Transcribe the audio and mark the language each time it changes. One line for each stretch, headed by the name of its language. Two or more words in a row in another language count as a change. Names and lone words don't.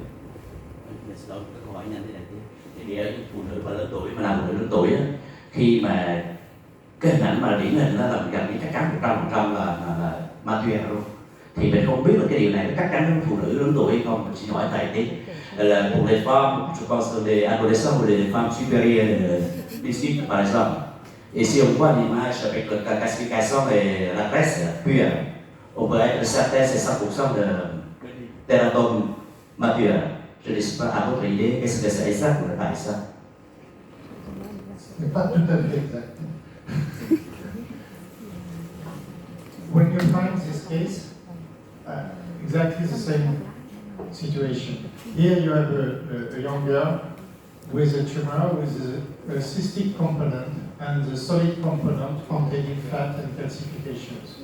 Vietnamese: Câu hỏi nhanh thế này thì ở phụ nữ mà lớn tuổi, mà là phụ nữ lớn tuổi á, khi mà cái hình ảnh mà điển hình đó là mình gần như chắc chắn 100% là ma túy luôn, thì mình không biết là cái điều này có chắc chắn với phụ nữ lớn tuổi hay không. Mình xin hỏi thầy tí là
French: pour les femmes, je pense que les adolescents ou les femmes supérieures d'ici par exemple, et si on voit l'image avec la calcification et la graisse pure, on peut être certain c'est 100% de teratome mature. Je ne sais pas à votre idée, est-ce que c'est exact ou pas exact? Ce n'est pas tout à fait exact.
English: When you find this case, exactly the same situation. Here you have a young girl with a tumor with a cystic component and the solid component containing fat and calcifications.